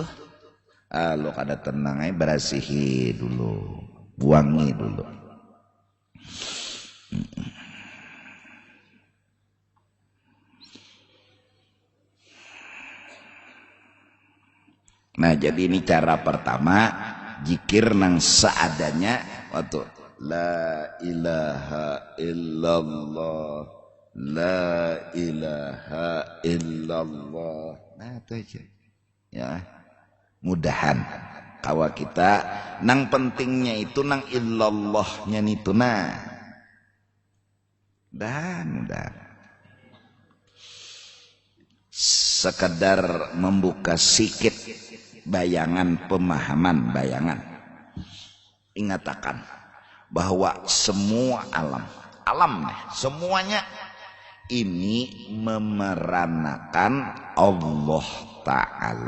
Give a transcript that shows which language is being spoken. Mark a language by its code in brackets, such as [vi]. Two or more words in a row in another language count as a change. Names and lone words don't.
[bjn] Lo kada tenang aja, berasihi dulu, buangi dulu. Nah jadi ini cara pertama, zikir nang seadanya waktu [ar] لا إله إلا الله، لا إله إلا الله. [bjn] Nah itu aja ya. Mudahan kawa kita nang pentingnya itu nang illallahnya itu. Nah dan sekedar membuka sikit bayangan, pemahaman bayangan. Ingatakan bahwa semua alam semuanya ini memeranakan Allah Ta'ala.